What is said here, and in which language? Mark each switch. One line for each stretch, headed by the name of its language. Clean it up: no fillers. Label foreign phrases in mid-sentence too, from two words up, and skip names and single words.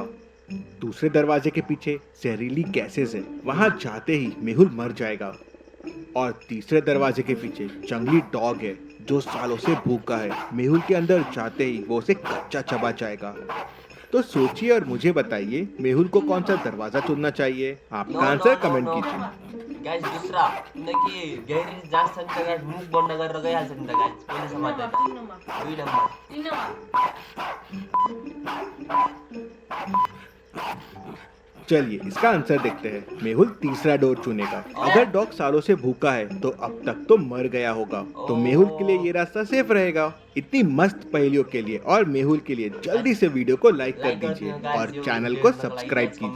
Hindi: दूसरे दरवाजे के पीछे जहरीली गैसेस है, वहाँ जाते ही मेहुल मर जाएगा। और तीसरे दरवाजे के पीछे जंगली डॉग है जो सालों से भूखा है। मेहुल के अंदर जाते ही वो उसे कच्चा चबा जाएगा। तो सोचिए और मुझे बताइए, मेहुल को कौन सा दरवाजा चुनना चाहिए? आपका आंसर कमेंट कीजिए।
Nepali: गाइस दुसरा किनकि गैरेज जान्छ नि त गाइस मुख बन्द गरेर गइहाल्छ नि त गाइस पहिले समात्दैन 2 नम्बर
Hindi: चलिए इसका आंसर देखते हैं। मेहुल तीसरा डोर चुनेगा। अगर डॉग सालों से भूखा है तो अब तक तो मर गया होगा, तो मेहुल के लिए ये रास्ता सेफ रहेगा। इतनी मस्त पहेलियों के लिए और मेहुल के लिए जल्दी से वीडियो को लाइक कर दीजिए और चैनल को सब्सक्राइब कीजिए।